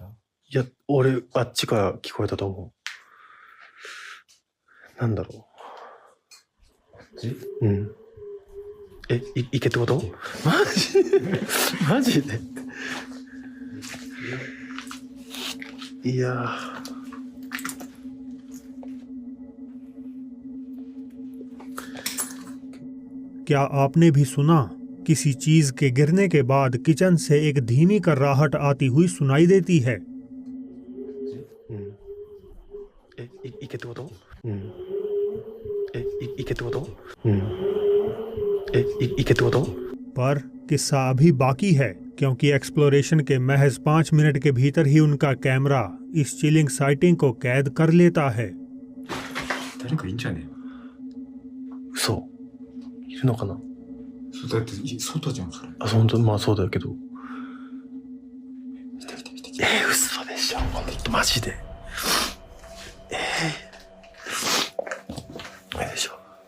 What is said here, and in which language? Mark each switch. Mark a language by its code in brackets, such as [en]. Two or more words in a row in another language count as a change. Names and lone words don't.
[ja] いや俺あっちから聞こえたと思う。なんだろう。うん。行けってこと？マジ？マジで？いや [hi] क्या आपने भी सुना? किसी चीज के गिरने के बाद किचन से एक धीमी कर्राहट आती हुई सुनाई देती है। [ja] 行けってこと？行けってこと？行けってこと？ [hi] पर किस्सा अभी बाकी है, क्योंकि एक्सप्लोरेशन के महज 5 मिनट के भीतर ही उनका कैमरा इस [en] chilling sighting [hi] को कैद कर लेता है। [ja] 誰かいんじゃねえの？嘘？いるのかな？そうだって外じゃんそれ。あ、本当まあそうだけど。来た来た来た来嘘でしょ？本当マジで？よいしょ。